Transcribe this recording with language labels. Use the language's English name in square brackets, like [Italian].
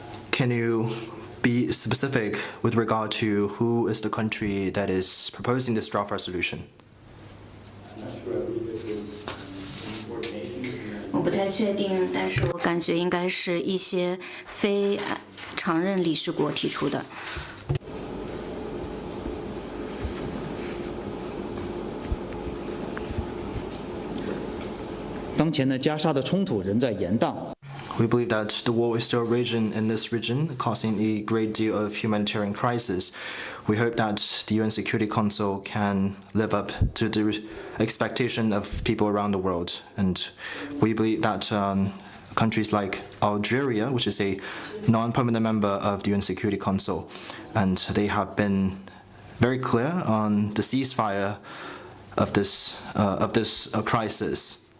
[English] Can you be specific with regard to who is the country that is proposing this draft resolution? [Chinese] 我不太确定，但是我感觉应该是一些非常任理事国提出的。当前的加沙的冲突仍在延宕。 [English] We believe that the war is still raging in this region, causing a great deal of humanitarian crisis. We hope that the UN Security Council can live up to the expectation of people around the world. And we believe that countries like Algeria, which is a non-permanent member of the UN Security Council, and they have been very clear on the ceasefire of this crisis.